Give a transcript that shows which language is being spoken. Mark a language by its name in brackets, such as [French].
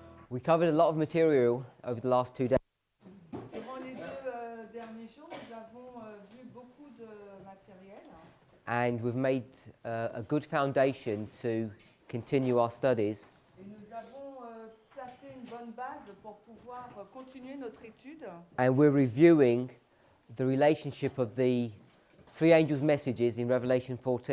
[English] We covered a lot of material over the last 2 days. [French] Durant les deux derniers jours, nous avons vu beaucoup de matériel [English] And we've made a good foundation to continue our studies. [French] et nous avons placé une bonne base pour pouvoir continuer notre étude. [English] And we're reviewing the relationship of the three angels' messages in Revelation 14